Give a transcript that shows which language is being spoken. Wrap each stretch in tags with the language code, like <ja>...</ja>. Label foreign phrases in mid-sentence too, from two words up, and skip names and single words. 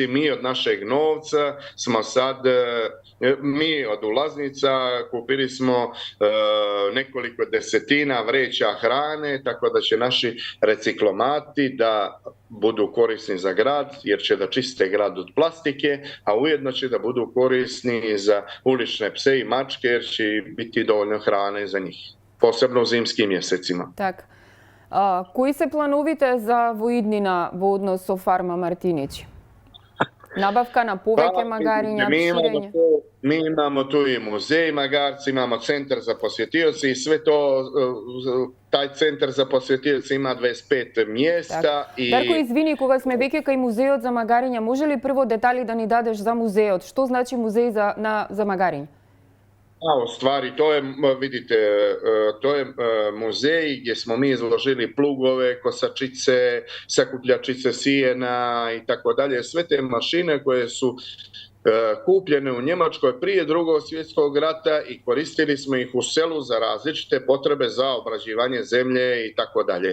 <sr>Mi od našeg novca smo sad, mi od ulaznica kupili smo nekoliko desetina vreća hrane, tako da će naši reciklomati da budu korisni za grad, jer će da čiste grad od plastike, a ujedno će da budu korisni za ulične pse i mačke, jer će biti dovoljno hrane za njih, posebno u zimskim mjesecima.</sr> <mk>Tak. Кои се плановите за во иднина во однос со фарма Мартиничи? Набавка на повеќе магариња, ширење?</mk> <sr>Mi imamo tu i muzej magarci, imamo centar za posjetioce i sve to, taj centar za posjetioce ima 25 mjesta.</sr> <mk>Дарко, извини, кога сме веќе кај музеот за магариња, може ли прво детали да ни дадеш за музеот? Што значи музеј за магариња?</mk> <sr>U stvari, to je, vidite, to je muzej gdje smo mi izložili plugove, kosačice, sakupljačice sijena i tako dalje. Sve te mašine koje su kupljene u Njemačkoj prije Drugog svjetskog rata i koristili smo ih u selu za različite potrebe za obrađivanje zemlje i tako dalje.</sr>